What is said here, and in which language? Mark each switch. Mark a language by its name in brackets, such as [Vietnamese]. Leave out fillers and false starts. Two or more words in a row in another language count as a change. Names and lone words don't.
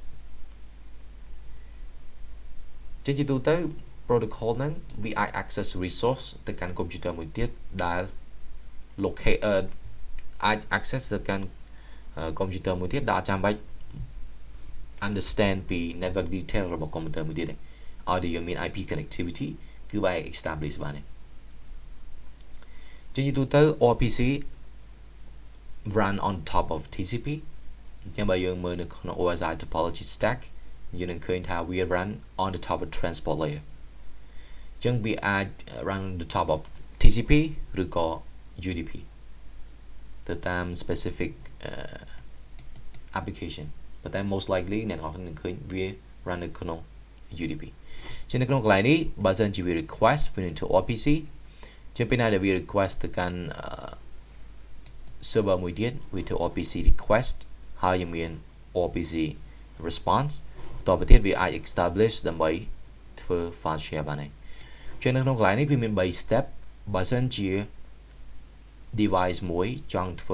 [Khmer] ជាទូទៅ protocol ហ្នឹងវាអាច [English] access resource [Khmer] ទៅកាន់ computer មួយទៀតដែល locate អាច access ទៅកាន់ computer មួយទៀតដែលចាំបាច់ understand ពី [English] network detail [Khmer] របស់ computer មួយទៀតឲ្យតែយើងមាន [English] IP connectivity [Khmer] គឺវា establish បានទេ ជាទូទៅ [English] RPC run on top of TCP [Khmer] អញ្ចឹងបើយើងមើលនៅក្នុង [English] OSI topology stack [Khmer] យើងនឹងឃើញថាវា [English] run on the top of transport layer [Khmer] អញ្ចឹងវាអាច [English] run on the top of TCP [Khmer] ឬក៏ UDP ទៅតាម [English] specific application [Khmer] ប៉ុន្តែ [English] most likely [Khmer] អ្នកនរនឹងឃើញវា run នៅក្នុង UDP ជានៅក្នុងកន្លែងនេះបើសិនជាវា request វានឹងទៅ RPC ជាពេលណាដែលវា request ទៅ កាន់ server មួយទៀតវាទៅ [English] RPC request [Khmer] ហើយយើងមាន [English] RPC response [Khmer] តទៅទៀតវាអាច establish ដើម្បីធ្វើ [English] file share [Khmer] បានហើយជានៅក្នុងកន្លែងនេះវាមាន3 step បើសិនជា device មួយចង់ធ្វើ